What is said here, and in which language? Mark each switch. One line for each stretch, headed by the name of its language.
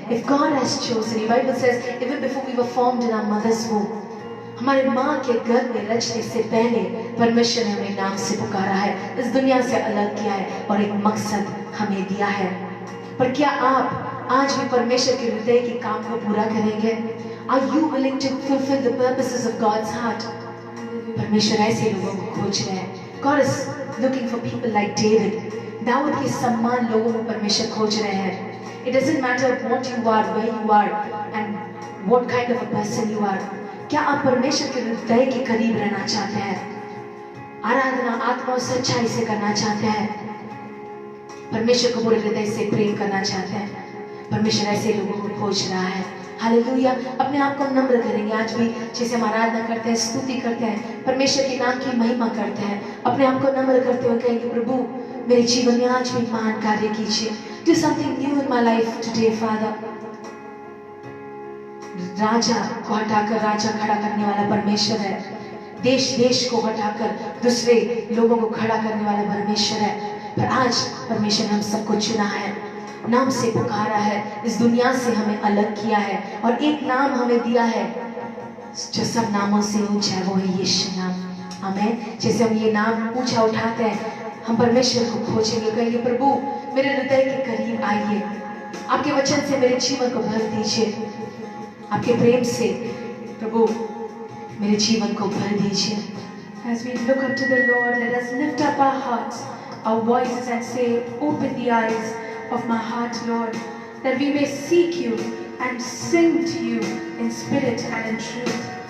English: if God has chosen, Bible says even before we were formed in our mothers womb,
Hindi: हमारे माँ के गर्भ में रचने से पहले परमेश्वर ने हमें नाम से पुकारा है, इस दुनिया से अलग किया है और एक मकसद हमें दिया है। पर क्या आप आज भी परमेश्वर के हृदय के काम को पूरा करेंगे?
English: Are you willing to fulfill the purposes of God's heart?
Hindi: परमेश्वर ऐसे लोगों को खोज रहे हैं।
English: God is looking for people like David.
Hindi: Dawood के सम्मान लोगों को परमेश्वर खोज रहे हैं।
English: It doesn't matter what you are, where you are, and what kind of a person you are.
Hindi: क्या आप परमेश्वर के हृदय के करीब रहना चाहते हैं? आराधना आत्मा और सच्चाई से करना चाहते हैं? परमेश्वर को पूरे हृदय से प्रेम करना चाहते हैं? परमेश्वर ऐसे लोगों को खोज रहा है। हालेलुया। अपने आप को नम्र करेंगे आज भी, जैसे हम आराधना करते हैं, स्तुति करते हैं, परमेश्वर के नाम की महिमा करते हैं, अपने आप को नम्र करते हुए कहेंगे प्रभु मेरे जीवन में आज भी महान कार्य कीजिए.
English: Do something new in my life today, Father.
Hindi: राजा को हटाकर राजा खड़ा करने वाला परमेश्वर है. देश देश को हटाकर दूसरे लोगों को खड़ा करने वाला परमेश्वर है. पर आज परमेश्वर ने हम सबको चुना है, नाम से पुकारा है, इस दुनिया से हमें अलग किया है और एक नाम हमें दिया है जो सब नामों से ऊंचा है, वो है यीशु नाम. आमीन. जैसे हम ये नाम ऊंचा उठाते हैं, हम परमेश्वर को खोजेंगे, कहेंगे प्रभु मेरे हृदय के करीब आइए, आपके वचन से मेरे जीवन को भर दीजिए, आपके प्रेम से प्रभु मेरे जीवन को भर दीजिए.
English: As we look up to the Lord, let us lift up our hearts, our voices and say, open the eyes of my heart, Lord, that we may seek you and sing to you in spirit and in truth.